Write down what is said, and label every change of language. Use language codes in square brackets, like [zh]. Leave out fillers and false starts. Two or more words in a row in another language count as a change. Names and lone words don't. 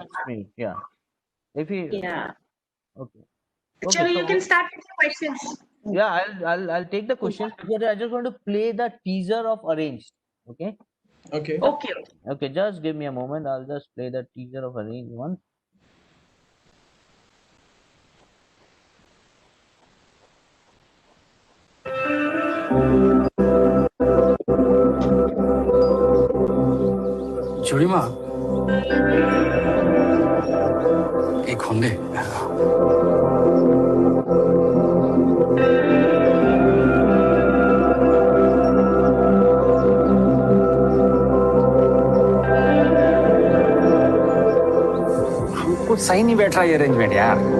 [en] is mute. Yeah. If he, yeah. okay, Actually, you can so start with the questions. yeah, I'll take the questions. But I just want to play the teaser of Arranged. Okay. Okay. Okay. Okay, just give me a moment. I'll just play the teaser of Arranged one. জুড়িমা এই খন্ডে [hi] हमको सही नहीं बैठ रहा ये अरेंजमेंट यार